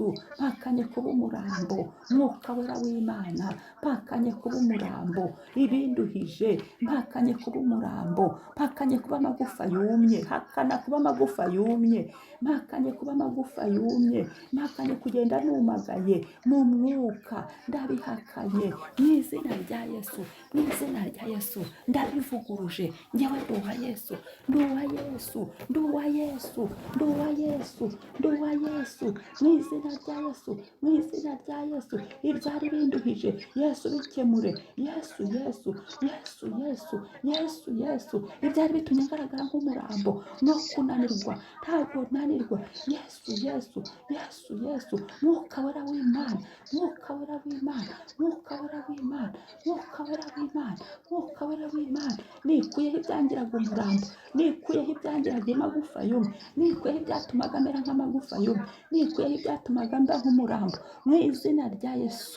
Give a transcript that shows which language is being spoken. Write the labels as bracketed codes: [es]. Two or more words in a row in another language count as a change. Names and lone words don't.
[rw] Mpakanye kuba umurambo, mwuka wera w'Imana, mpakanye kuba umurambo, ibinduhije, mpakanye kuba umurambo, mpakanye kuba amagufa yumye, hakana kuba amagufa yumye, mpakanye kuba amagufa yumye, mpakanye kugenda numagaye mu mwuka, ndabihakanye mu izina rya Yesu, mu izina rya Yesu, ndabivuguruje. Njyewe ndi uwa Yesu, ndi uwa Yesu, ndi uwa Yesu, ndi uwa Yesu, ndi uwa Yesu, mu izina rya Yesu, mu izina rya Yesu. Ibyari binduhije Yesu bikemure, Yesu, Yesu, Yesu, Yesu, Yesu, Yesu. Ibyari bitumye ngaragara nk'umurambo no kunanirwa, ntabwo nanirwa. Yesu, Yesu, Yesu, Yesu, mwuka wera w'Imana, mwuka wera w'Imana, mwuka wera w'Imana, mwuka wera w'Imana, mwuka wera w'Imana. Nikuyeho ibyangiraga umurambo, nikuyeho ibyangiraga amagufa yumye, nikuyeho ibyatumaga amera nk'amagufa yumye, nikuyeho ibyatumaga mba nk'umurambo, mu izina rya Yesu.